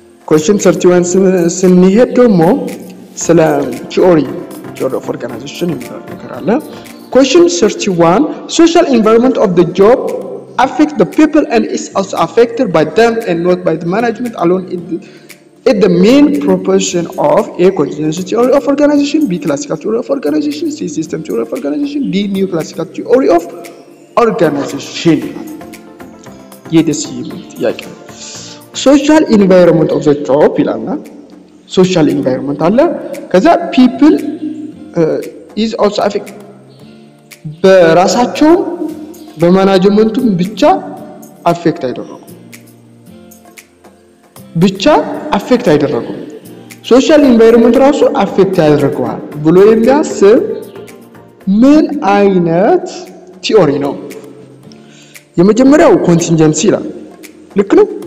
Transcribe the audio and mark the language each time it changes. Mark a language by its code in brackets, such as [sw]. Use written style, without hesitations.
[en] question 31 [am] ስንሄድ ደግሞ ስለ [en] theory of organization [am] እንመራለን [en] question 31 social environment of the job affect the people and is also affected by them and not by the management alone is the main proportion of A contingency theory of organization, B classical theory of organization, C system theory of organization, D new classical theory of organization. Yes, yeah. Social environment of the job, social environment. Because people is also affected. [am] በራሳቸው በማናጅመንቱ ብቻ አፌክት አይደረጉ ብቻ አፌክት አይደረጉ ሶሻል ኢንቫይሮንመንት ራሱ አፌክት ያደርገዋል ብሎ የሚያስብ ምን አይነት ቲዮሪ ነው የመጀመሪያው ኮንቲንጀንሲ ይላል ልክ ነው